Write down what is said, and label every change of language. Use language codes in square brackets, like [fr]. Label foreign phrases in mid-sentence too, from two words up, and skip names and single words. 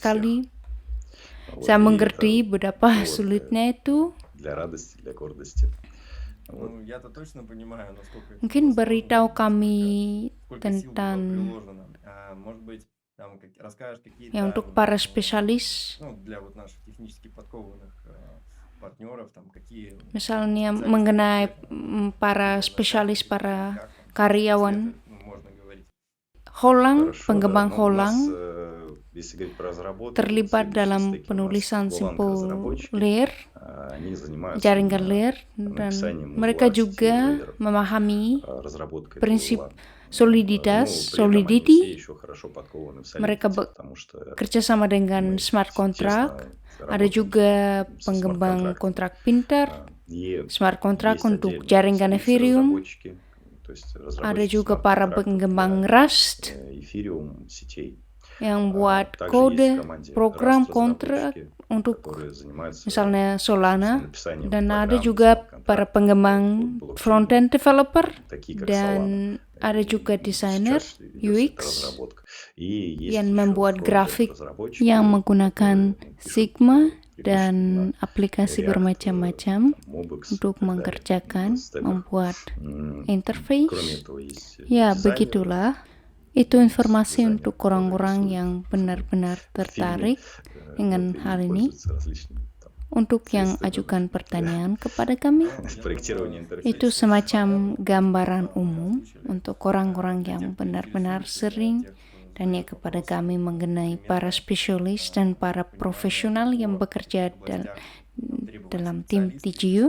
[id] sekali. [ru] всех. [id] Saya [ru] Вот, и [id] mengerti [ru] это [id] betapa [ru] повод [id] sulitnya itu. [ru] для радости, для гордости. Вот. Ну, я-то точно понимаю, насколько это [id] Mungkin [ru] было сложно, [id] beritahu [ru] сколько [id] kami [ru] сил было [id] tentang [ru] приложено. Может быть, там расскажешь какие-то, [id] ya untuk para spesialis, [ru] ну, для вот наших технически подкованных партнеров, там какие [id] misalnya [ru] специальности [id] mengenai [ru] конкретно [id] para [ru] нужно [id] spesialis, [ru] знать, [id] para [ru] как там, [id] karyawan [ru] если это, ну, можно говорить. Holang, Хорошо, да. [id] pengembang [ru] Ну, у нас, Holang. если говорить про разработку, [id] terlibat [ru] следующие [id] dalam [ru] стеки у нас [id] penulisan Golang simple [ru] разработчики, [id] layer, [ru] они занимаются [id] jaringan [ru] именно [id] layer, dan [ru] написанием [id] mereka [ru] узла сетей [id] juga [ru] лейеров, [id] memahami [ru] разработкой этого [id] prinsip [ru] узла. [id] soliditas, [ru] Ну, при этом они все [id] solidity. [ru] еще хорошо подкованы в [id] Mereka [ru] Solidity, потому что [id] bekerja sama dengan [ru] мы [en] smart contract. [ru] тесно [id] Ada [ru] работаем [id] juga [ru] со [id] pengembang [ru] смарт-контрактами. [id] kontrak pintar, [ru] И [en] smart contract [ru] есть [id] untuk [ru] отдельные [id] jaringan Spix Ethereum. [ru] разработчики, то есть [id] Ada [ru] разработчики [id] juga para [ru] смарт-контрактов [id] pengembang [ru] для Rust Ethereum сетей. [id] yang buat [ru] Также есть в [id] kode, [ru] команде [id] program, Rust kontrak [ru] разработчики, [id] untuk [ru] которые занимаются [id] misalnya Solana. [ru] написанием [id] Dan ada [ru] программ, [id] juga para [ru] смарт-контрактов [id] pengembang [ru] под блокчейн, [en] front-end developer, [ru] такие как [id] dan Solana. ada juga [ru] И [id] desainer [ru] сейчас ведется эта UX разработка. И есть [id] yang [ru] еще [id] membuat [ru] фронтенд [id] grafik [ru] разработчики, [id] yang menggunakan [ru] которые пишут, Sigma пишут [id] dan [ru] на [id] aplikasi React, bermacam-macam [ru] там, Mobix и [id] untuk [ru] так далее, [id] mengerjakan, [ru] на стеках. [id] membuat [ru] Кроме [id] interface. [ru] этого есть [id] Ya, [ru] дизайнеры, [id] begitulah. Itu informasi [ru] дизайнеры, [id] untuk [ru] которые [id] orang-orang [ru] рисуют [id] yang benar-benar [ru] в фильме, [id] tertarik dengan [ru] вот, [id] hal [ru] и [id] ini. [ru] пользуются различными там, [id] Untuk yang [ru] средствами [id] ajukan pertanyaan kepada kami, [ru] проектирования [id] itu [ru] интерфейса. [id] semacam gambaran umum untuk orang-orang yang benar-benar sering tanya kepada kami mengenai para spesialis dan para profesional yang bekerja dalam tim TGU.